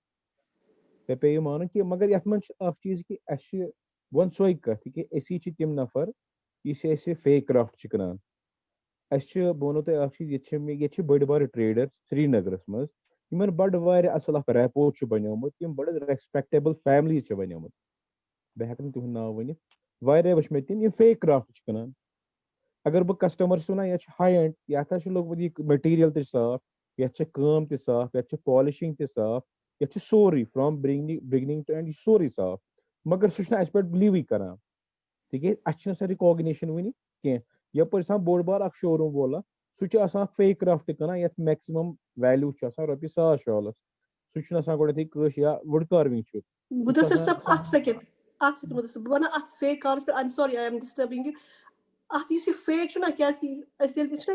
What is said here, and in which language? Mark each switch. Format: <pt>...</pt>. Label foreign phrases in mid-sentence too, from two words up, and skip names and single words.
<ks>تۄہہِ پیٚیِو مانُن کہِ مگر یتھ منٛز چھِ اکھ چیٖز کہِ اَسہِ چھِ وۄنۍ سۄے کتھ کہِ أسی چھِ تِم نفر یُس اَسہِ فیک کرافٹ چھِ کٕنان اَسہِ چھِ بہٕ وَنو تۄہہِ اکھ چیٖز ییٚتہِ چھِ بٔڑۍ بارٕ ٹریڈر سرینگرس منٛز یِمن بڑٕ واریاہ اصل اکھ ریپو چھُ بنیومُت یِم بڑٕ ریسپیکٹیبل فیملیٖز چھِ بنیمٕژ بہٕ ہٮ۪کہٕ نہٕ تِہُنٛد ناو ؤنِتھ واریاہ وٕچھ مےٚ تِم یِم فیک کرافٹ چھِ کٕنان اگر بہٕ کسٹمر چھُس ونان یتھ چھُ</ks> <en>high end</en> <ks>یتھ حظ چھُ لوگمُت یہِ میٹیٖریل تہِ صاف یتھ چھِ کٲم تہِ صاف یتھ چھِ پالشنگ تہِ صاف یتھ چھُ سورُے</ks> <en>from beginning to end</en> <ks>یہِ چھُ سورُے صاف مگر سُہ چھُنہٕ اَسہِ پٮ۪ٹھ بِلیٖوٕے کران تِکیازِ اَسہِ چھِنہٕ سۄ رِکاگنیشن وٕنہِ کینٛہہ یپٲرۍ چھُ آسان بوٚڑ بار اکھ شوروٗم وول سُہ چھُ آسان اکھ فیک کرافٹ کٕنان یتھ میکسِمم ویلیوٗ چھُ آسان رۄپیہِ 100,000 شالس سُہ چھُنہٕ آسان گۄڈنیتھٕے کٲشۍ یا</ks> <en>wood carving</en> <ks>چھُ مدثر صاحب اکھ سیکنڈ مدثر بہٕ وَنہٕ اتھ فیک کارس پٮ۪ٹھ</ks> <en>I am sorry I am disturbing you</en> <ks>اتھ یُس یہِ فیک چھُنہ کیازِ کہِ أسۍ ییٚلہِ چھِنہ</ks>